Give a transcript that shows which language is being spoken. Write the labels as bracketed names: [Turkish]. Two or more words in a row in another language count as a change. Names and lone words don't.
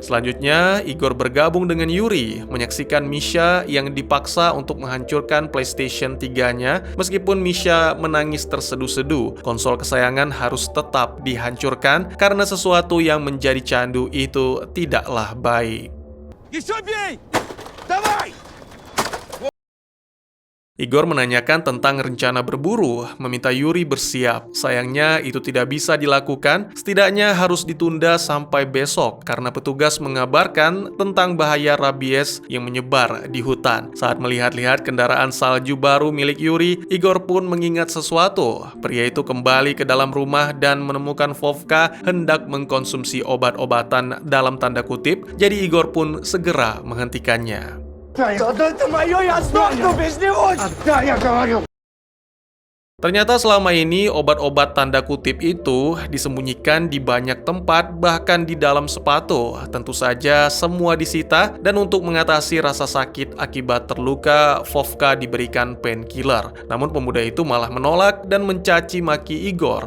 [Indonesian] Selanjutnya, Igor bergabung dengan Yuri, menyaksikan Misha yang dipaksa untuk menghancurkan PlayStation 3-nya. Meskipun Misha menangis terseduh-seduh, konsol kesayangan harus tetap dihancurkan karena sesuatu yang menjadi candu itu tidaklah baik. [Russian] Еще бей! Давай! [Indonesian] Igor menanyakan tentang rencana berburu, meminta Yuri bersiap. Sayangnya itu tidak bisa dilakukan, setidaknya harus ditunda sampai besok karena petugas mengabarkan tentang bahaya rabies yang menyebar di hutan. Saat melihat-lihat kendaraan salju baru milik Yuri, Igor pun mengingat sesuatu. Pria itu kembali ke dalam rumah dan menemukan Vovka hendak mengkonsumsi obat-obatan dalam tanda kutip, jadi Igor pun segera menghentikannya. [Russian] Это мое, я сдохну без него! Отдай, я говорю! [Indonesian] Ternyata selama ini obat-obat tanda kutip itu disembunyikan di banyak tempat, bahkan di dalam sepatu. Tentu saja semua disita, dan untuk mengatasi rasa sakit akibat terluka, Vovka diberikan painkiller. Namun pemuda itu malah menolak dan mencaci maki Igor.